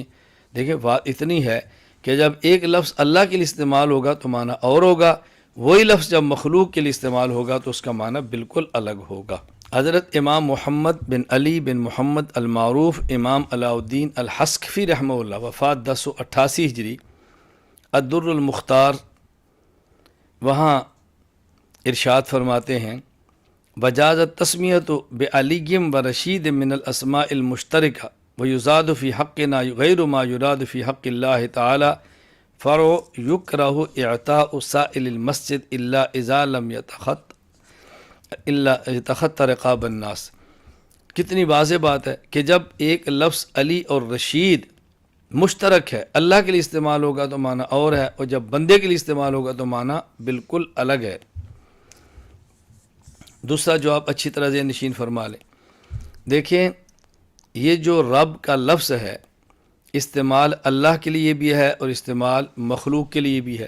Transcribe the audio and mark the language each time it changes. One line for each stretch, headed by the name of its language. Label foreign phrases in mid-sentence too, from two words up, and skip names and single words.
Urdu: دیکھیں بات اتنی ہے کہ جب ایک لفظ اللہ کے لیے استعمال ہوگا تو معنی اور ہوگا، وہی لفظ جب مخلوق کے لیے استعمال ہوگا تو اس کا معنی بالکل الگ ہوگا۔ حضرت امام محمد بن علی بن محمد المعروف امام علاء الدین الحسکفی رحمہ اللہ، وفات 1088 ہجری، الدر المختار، وہاں ارشاد فرماتے ہیں
Arabic: وجاز التسمیۃ بعلی و رشید من الاسماء المشترکہ ویزاد فی حقنا غیر ما یراد فی حق اللہ تعالی فرع یکرہ اعطاء سائل المسجد الا اذا لم یتخط رقاب الناس۔
Urdu: کتنی واضح بات ہے کہ جب ایک لفظ علی اور رشید مشترک ہے، اللہ کے لیے استعمال ہوگا تو معنی اور ہے، اور جب بندے کے لیے استعمال ہوگا تو معنی بالکل الگ ہے۔ دوسرا جو آپ اچھی طرح ذہن نشین فرما لیں، دیکھیں یہ جو رب کا لفظ ہے استعمال اللہ کے لیے بھی ہے اور استعمال مخلوق کے لیے بھی ہے۔